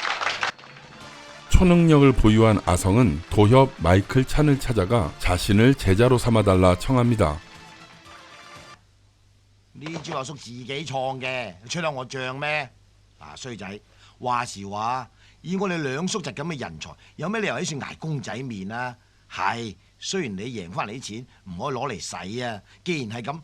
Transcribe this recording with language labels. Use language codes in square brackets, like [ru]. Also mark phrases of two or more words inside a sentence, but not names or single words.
[ko] 초능력을 보유한 아성은 도협 마이클 찬을 찾아가 자신을 제자로 삼아달라 청합니다. [yue] 呢招阿叔自己創嘅，你吹得我脹咩？嗱，衰仔，話時話，以我哋兩叔侄咁嘅人才，有咩理由喺處捱公仔麵啊？係，雖然你贏翻嚟啲錢唔可以攞嚟使啊，既然係咁，